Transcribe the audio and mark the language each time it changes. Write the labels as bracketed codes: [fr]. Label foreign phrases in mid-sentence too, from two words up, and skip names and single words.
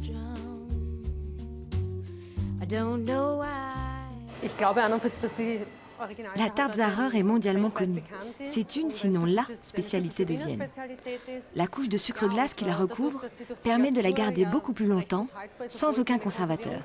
[de] Ich glaube an und für sich, dass die [fr] La tarte Zahrer est mondialement connue. C'est une, sinon la, spécialité de Vienne. La couche de sucre glace qui la recouvre permet de la garder beaucoup plus longtemps, sans aucun conservateur.